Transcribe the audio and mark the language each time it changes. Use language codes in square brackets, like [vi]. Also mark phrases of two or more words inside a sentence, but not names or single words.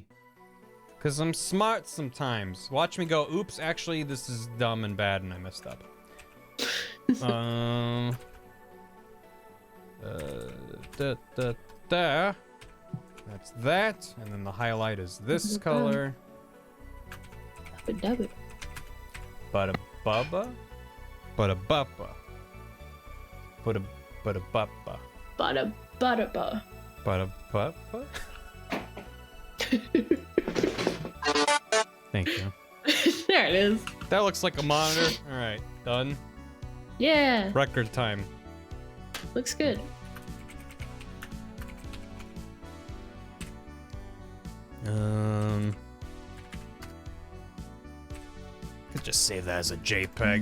[en] Because I'm smart sometimes. Watch me go, oops, actually this is dumb and bad and I messed up. That's that. And then the highlight is this color. Dub it. Bada bubba. Bada buppa. Bada buppa. Bada bada. Bada buppa. Thank you. There it is. That looks like a monitor. Alright, done. Yeah. Record time. Looks good. Could just save that as a JPEG.